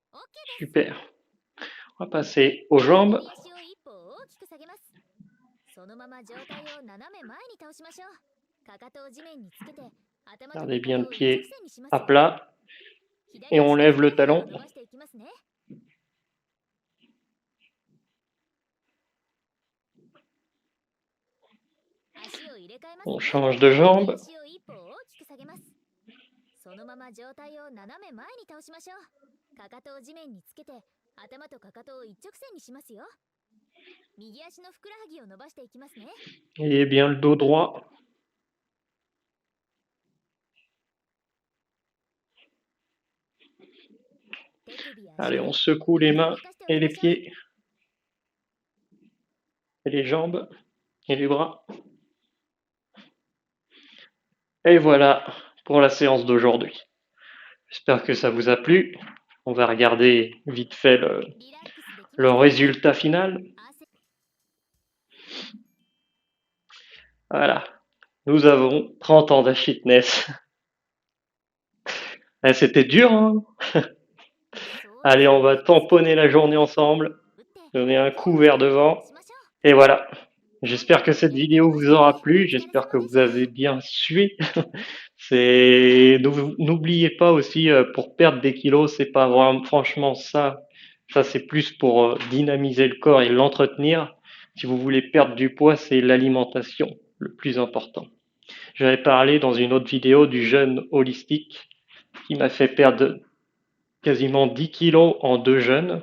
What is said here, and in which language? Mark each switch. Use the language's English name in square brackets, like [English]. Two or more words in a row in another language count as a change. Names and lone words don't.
[French] Super. On va passer aux jambes. [Japanese] 左足を一歩大きく下げます。そのまま上体を斜め前に倒しましょう。かかとを地面につけて、頭とか [French] Gardez [Japanese] か [French] bien [Japanese] と [French] le [Japanese] を一直 [French] pied [Japanese] 線にします [French] à [Japanese] よ。 [French] plat [Japanese] 左 [French] et [Japanese] 足 [French] on [Japanese] の [French] lève [Japanese] ふく [French] le [Japanese] らはぎを [French] talon. [Japanese] 伸ばしていきますね。足を入れ替えます [French] On [Japanese] ね。 [French] change de [Japanese] 右 [French] jambe. [Japanese] 足を一歩大きく下げます。そのまま上体を斜め前に倒しましょう。かかとを地面につけて、頭とかかとを一直線にしますよ。右足のふくらはぎを伸ばしていきますね。 [French] Ayez bien le dos droit. [Japanese] 手首や [French] Allez, [Japanese] 足 [French] on [Japanese] 首、 [French] secoue les [Japanese] よく [French] mains [Japanese] 動かしてお [French] et [Japanese] きま [French] les [Japanese] しょう。 [French] pieds et les jambes et les bras. Et voilà pour la séance d'aujourd'hui. J'espère que ça vous a plu. On va regarder vite fait [Japanese] リラックスできま [French] le [Japanese] したか？ [French] résultat final. [Japanese] 汗 [French] Voilà. Nous avons 30 ans de fitness. Eh, c'était dur, hein? [Japanese] そうで [French] Allez, [Japanese] す [French] on va [Japanese] ね。少し [French] tamponner [Japanese] だ [French] la [Japanese] け [French] journée [Japanese] 力を [French] ensemble. [Japanese] 打って [French] Donner un [Japanese] 今日 [French] coup [Japanese] の [French] vers [Japanese] ストレッチを [French] devant. [Japanese] しましょ [French] Et voilà. [Japanese] う。今 [French] J'espère [Japanese] 回 [French] que [Japanese] も [French] cette [Japanese] やりきり [French] vidéo [Japanese] ま [French] vous [Japanese] したね。 [French] aura [Japanese] お [French] plu. [Japanese] 疲れ [French] J'espère que [Japanese] 様で [French] vous [Japanese] した。 [French] avez bien suivi. N'oubliez pas aussi pour perdre des kilos, c'est pas vraiment franchement ça. Ça c'est plus pour dynamiser le corps et l'entretenir. Si vous voulez perdre du poids, c'est l'alimentation le plus important. J'avais parlé dans une autre vidéo du jeûne holistique qui m'a fait perdre quasiment 10 kilos en 2 jeûnes.